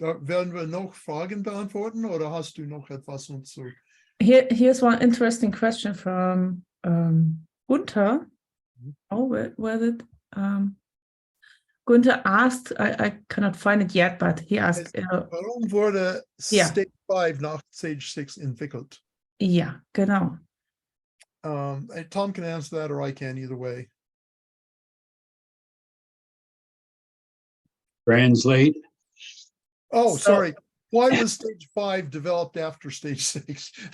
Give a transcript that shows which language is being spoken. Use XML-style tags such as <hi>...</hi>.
<de>Werden wir noch Fragen beantworten oder hast du noch etwas zu?</de> <en>Here's one interesting question from Gunther. Oh, where did Gunther asked? I cannot find it yet, but he asked.</en> <de>Warum wurde Stage 5 nach Stage 6 entwickelt? Ja, genau.</de> <en>Tom can answer that, or I can, either way. Translate. Oh, sorry. Why was Stage 5 developed after Stage 6?</en>